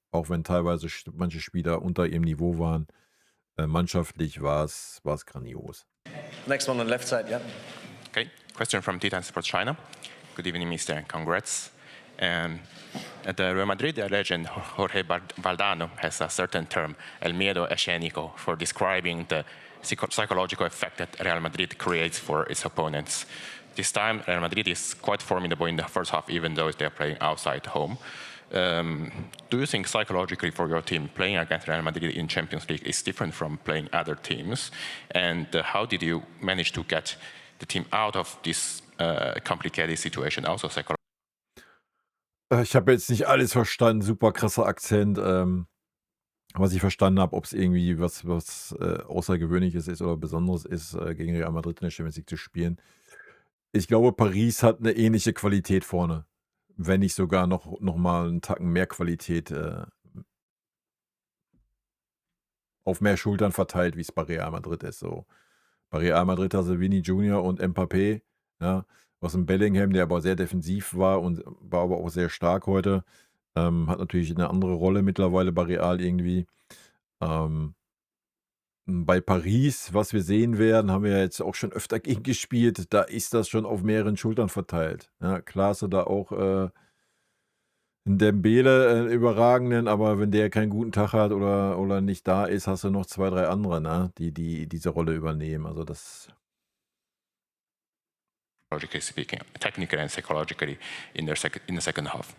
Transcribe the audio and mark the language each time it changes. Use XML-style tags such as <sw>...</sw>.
<de>Auch wenn teilweise manche Spieler unter ihrem Niveau waren, mannschaftlich war es grandios.</de> <en>Next one on left side, yeah. Okay, question from Titan Sports China. Good evening, Mr. Congrats. At the Real Madrid, the legend Jorge Valdano has a certain term,</en> <es>el miedo escénico,</es> <en>for describing the psychological effect that Real Madrid creates for its opponents. This time, Real Madrid is quite formidable in the first half, even though they're playing outside home. Do you think psychologically for your team, playing against Real Madrid in Champions League is different from playing other teams? And how did you manage to get the team out of this complicated situation, also psychologically?</en> <de>Ich habe jetzt nicht alles verstanden, super krasser Akzent. Was ich verstanden habe, ob es irgendwie was Außergewöhnliches ist oder Besonderes ist, gegen Real Madrid in der Champions League zu spielen. Ich glaube, Paris hat eine ähnliche Qualität vorne. Wenn nicht sogar noch mal einen Tacken mehr Qualität auf mehr Schultern verteilt, wie es bei Real Madrid ist. So. Bei Real Madrid hast du Vini Junior und Mbappé, ja, aus dem Bellingham, der aber sehr defensiv war und war aber auch sehr stark heute. Hat natürlich eine andere Rolle mittlerweile bei Real irgendwie. Ähm, Bei Paris, was wir sehen werden, haben wir ja jetzt auch schon öfter gegen gespielt. Da ist das schon auf mehreren Schultern verteilt. Ja, klar hast du da auch einen Dembele, überragenden, aber wenn der keinen guten Tag hat oder nicht da ist, hast du noch 2, 3 andere, ne, die diese Rolle übernehmen. Also das.</de> <en>Logically speaking, technically and psychologically in the second half.</en>